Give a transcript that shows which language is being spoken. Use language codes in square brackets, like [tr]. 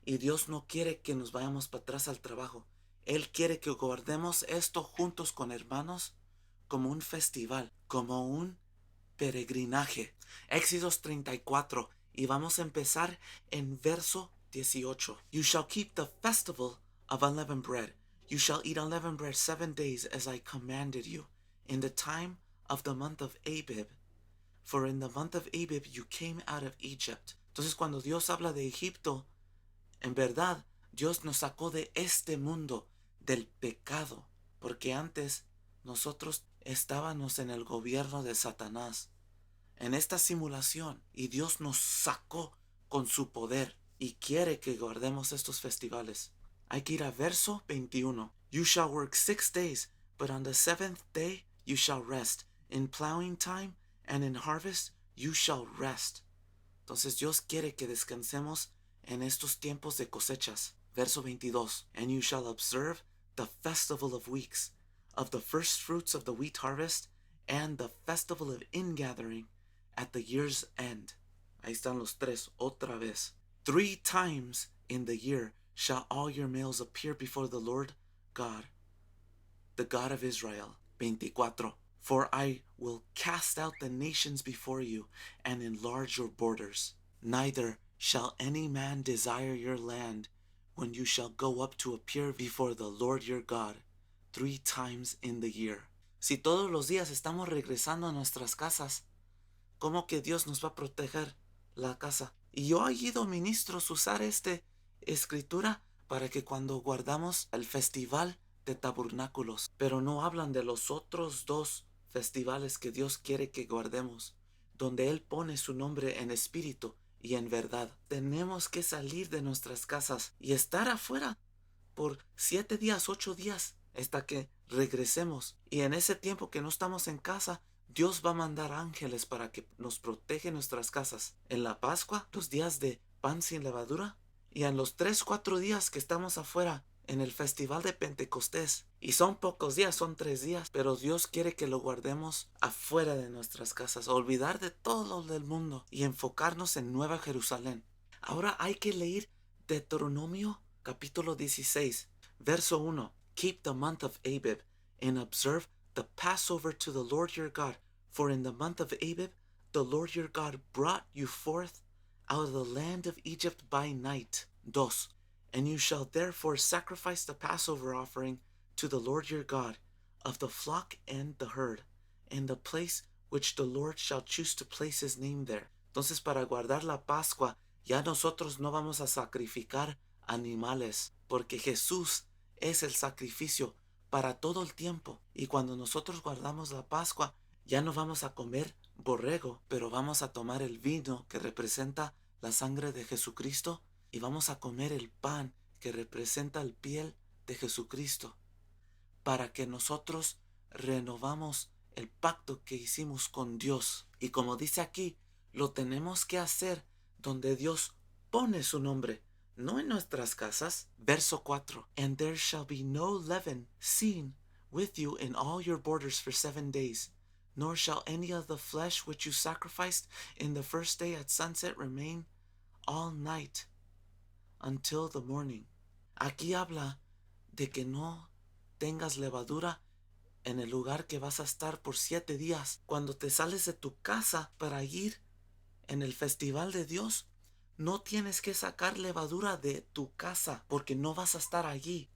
[es] Y Dios no quiere que nos vayamos para atrás al trabajo. Él quiere que guardemos esto juntos con hermanos como un festival, como un peregrinaje. Éxodos 34. Y vamos a empezar en verso 18. [en] You shall keep the festival of unleavened bread. You shall eat unleavened bread 7 days as I commanded you, in the time of the month of Abib. For in the month of Abib you came out of Egypt. [es] Entonces cuando Dios habla de Egipto, en verdad Dios nos sacó de este mundo, del pecado, porque antes nosotros estábamos en el gobierno de Satanás, en esta simulación, y Dios nos sacó con su poder y quiere que guardemos estos festivales. Hay que ir a verso 21. [en] You shall work 6 days, but on the seventh day you shall rest. In plowing time and in harvest you shall rest. [es] Entonces Dios quiere que descansemos en estos tiempos de cosechas. Verso 22. [en] And you shall observe the festival of weeks, of the first fruits of the wheat harvest, and the festival of ingathering at the year's end. [es] Ahí están los 3 otra vez. [en] 3 times in the year shall all your males appear before the Lord God. the God of Israel. 24. For I will cast out the nations before you and enlarge your borders. Neither shall any man desire your land when you shall go up to appear before the Lord your God 3 times in the year. [es] Si todos los días estamos regresando a nuestras casas, ¿cómo que Dios nos va a proteger la casa? Y yo he oído ministros usar esta escritura para que cuando guardamos el festival de tabernáculos, pero no hablan de los otros 2 festivales que Dios quiere que guardemos, donde Él pone su nombre en espíritu y en verdad. Tenemos que salir de nuestras casas y estar afuera por 7 días, 8 días, hasta que regresemos. Y en ese tiempo que no estamos en casa, Dios va a mandar ángeles para que nos protejan nuestras casas. En la Pascua, los días de pan sin levadura, y en los 3, 4 días que estamos afuera, en el festival de Pentecostés. Y son pocos días, son 3 días, pero Dios quiere que lo guardemos afuera de nuestras casas, olvidar de todo lo del mundo y enfocarnos en Nueva Jerusalén. Ahora hay que leer Deuteronomio capítulo 16, verso 1. [en] Keep the month of Abib and observe the Passover to the Lord your God, for in the month of Abib the Lord your God brought you forth out of the land of Egypt by night. 2. And you shall therefore sacrifice the Passover offering to the Lord your God of the flock and the herd, in the place which the Lord shall choose to place his name there. [es] Entonces, para guardar la Pascua, ya nosotros no vamos a sacrificar animales, porque Jesús es el sacrificio para todo el tiempo. Y cuando nosotros guardamos la Pascua, ya no vamos a comer borrego, pero vamos a tomar el vino que representa la sangre de Jesucristo, y vamos a comer el pan que representa el piel de Jesucristo, para que nosotros renovamos el pacto que hicimos con Dios. Y como dice aquí, lo tenemos que hacer donde Dios pone su nombre, no en nuestras casas. Verso 4. [en] And there shall be no leaven seen with you in all your borders for 7 days, nor shall any of the flesh which you sacrificed in the first day at sunset remain all night until the morning. [es] Aquí habla de que no tengas levadura en el lugar que vas a estar por 7 días. Cuando te sales de tu casa para ir en el festival de Dios, no tienes que sacar levadura de tu casa, porque no vas a estar allí.